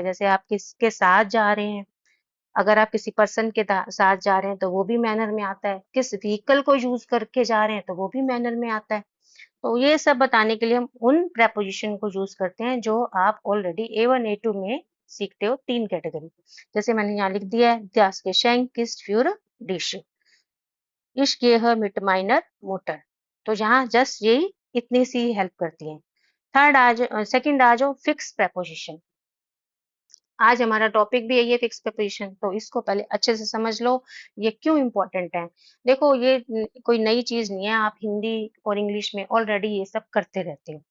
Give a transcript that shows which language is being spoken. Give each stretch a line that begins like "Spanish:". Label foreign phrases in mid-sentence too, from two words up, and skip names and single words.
Hindi: जैसे आप किसके साथ जा रहे हैं, अगर आप किसी पर्सन के साथ जा रहे हैं तो वो भी मैनर में आता है, किस व्हीकल को यूज करके जा रहे हैं तो वो भी मैनर में आता है। तो ये सब बताने के लिए हम उन प्रेपोजिशन को यूज करते हैं जो आप ऑलरेडी A1 A2 में सीखते हो, 3 कैटेगरी। जैसे मैंने यहाँ लिख दिया है,
German: das Geschenk ist für dich, ich gehe mit meiner Mutter।
Hindi: तो यहाँ जस्ट यही इतनी सी हेल्प करती है। सेकंड आ जाओ
English: fix preposition.
Hindi: आज हमारा टॉपिक भी यही है,
English: fix preposition.
Hindi: तो इसको पहले अच्छे से समझ लो, ये क्यों इम्पोर्टेंट है। देखो ये कोई नई चीज नहीं है, आप हिंदी और इंग्लिश में ऑलरेडी ये सब करते रहते हो।